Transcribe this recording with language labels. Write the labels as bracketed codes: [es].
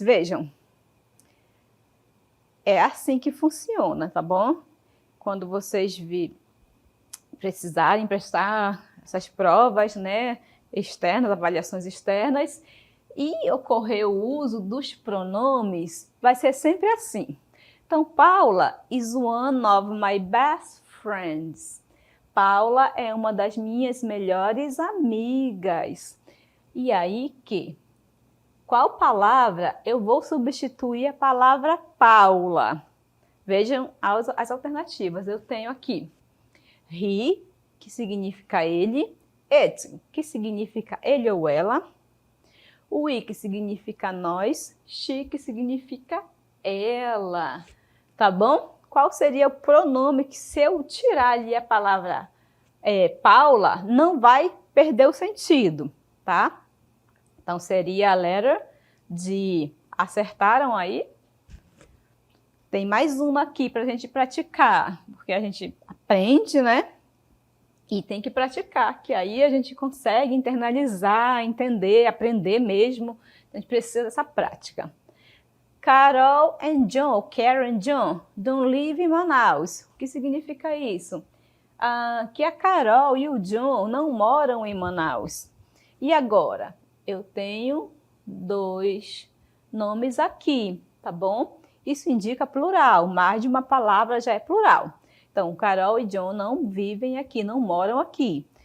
[pt] Vejam, é assim que funciona, tá bom? Quando vocês precisarem prestar essas provas, né, externas, avaliações externas, e ocorrer o uso dos pronomes, vai ser sempre assim. Então, [en] Paula is one of my best friends. [pt] Paula é uma das minhas melhores amigas. E aí qual palavra eu vou substituir a palavra Paula? Vejam as alternativas. Eu tenho aqui he, que significa ele, it, que significa ele ou ela, we, que significa nós, she, que significa ela, tá bom? Qual seria o pronome que, se eu tirar ali a palavra Paula, não vai perder o sentido, tá? Então, seria a letra D. Acertaram aí? Tem mais uma aqui para a gente praticar, porque a gente aprende, né? E tem que praticar, que aí a gente consegue internalizar, entender, aprender mesmo. A gente precisa dessa prática. [en] Carol and John, Karen and John, don't live in Manaus. [pt] O que significa isso? Que a Carol e o John não moram em Manaus. E agora? Eu tenho 2 nomes aqui, tá bom? Isso indica plural, mais de uma palavra já é plural. Então, Carol e John não vivem aqui, não moram aqui.